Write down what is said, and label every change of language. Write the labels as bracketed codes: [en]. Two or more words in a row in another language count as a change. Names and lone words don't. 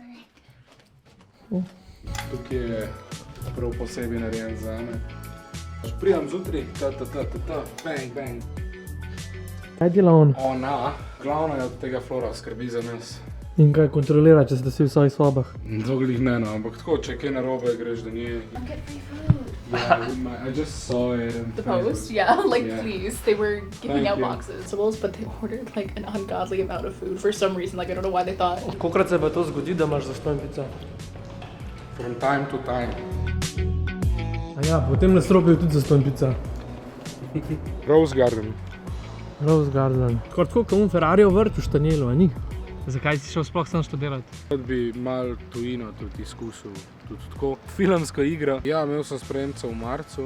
[sl] Tukaj je prav posebej narejen zame. Pridem zjutraj, bang, bang. Kaj dela on? Ona, glavno je od tega Flora, skrbi za nas. In kaj kontrolira, če ste si v svojih sobah? Dolgih ne, no, ampak tako, če kaj narobe, greš do nje. [en] I'll get free food. Yeah, I just saw it. And The post, yeah, like Yeah. please. They were giving Thank out you. boxes, but they ordered like an ungodly amount of food for some reason. Like I don't know why they thought. [sl] Kolikrat se pa to zgodi, da imaš zastonj pica? [en] From time to time. [sl] A ja, po tem nadstropju je tudi zastonj pica. Rose Garden. Rose Garden. Tako kot Ferrari vrt v Štanjelu, a ni? Zakaj si šel sploh sem študirati? Rad bi malo tujino tudi izkusil, tudi tako. Filmska igra. Ja, imel sem spremca v marcu.